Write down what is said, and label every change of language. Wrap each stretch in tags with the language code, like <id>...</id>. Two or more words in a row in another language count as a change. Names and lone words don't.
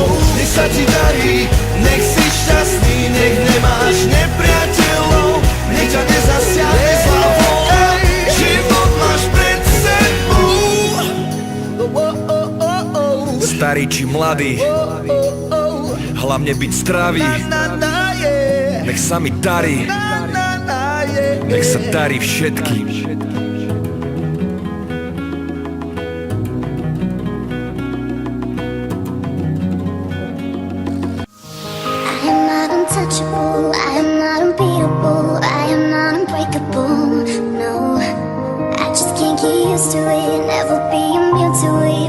<sk>Nech sa ti darí, nech si šťastný, nech nemáš nepriateľov, nech ťa nezasiahne zlá vôľa, život máš pred sebou. Starý či mladý, hlavne byť zdravý. Nech sa mi darí, nech sa darí všetkým.</sk> <en>I am not untouchable, I am not unbeatable, I am not unbreakable, no. I just can't get used to it, never be immune to it.</en>